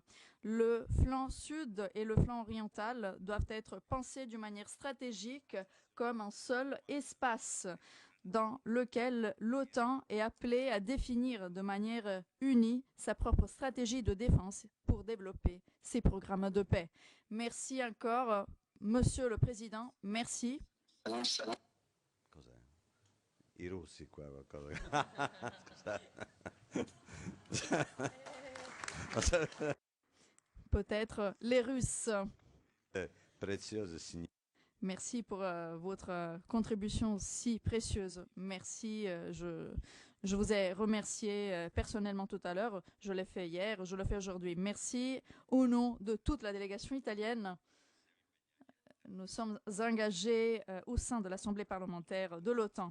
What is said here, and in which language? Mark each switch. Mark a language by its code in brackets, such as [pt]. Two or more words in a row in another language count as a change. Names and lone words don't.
[fr] Le flanc sud et le flanc oriental doivent être pensés d'une manière stratégique comme un seul espace dans lequel l'OTAN est appelée à définir de manière unie sa propre stratégie de défense pour développer ses programmes de paix. Merci encore, Monsieur le Président. Merci. [it] Cos'è? I russi qua qualcosa. Scusate. [fr] Peut-être les Russes. [it] Prezioso signore. [fr] Merci pour votre contribution si précieuse. Merci. Je vous ai remercié personnellement tout à l'heure. Je l'ai fait hier, je le fais aujourd'hui. Merci au nom de toute la délégation italienne. Nous sommes engagés au sein de l'Assemblée parlementaire de l'OTAN.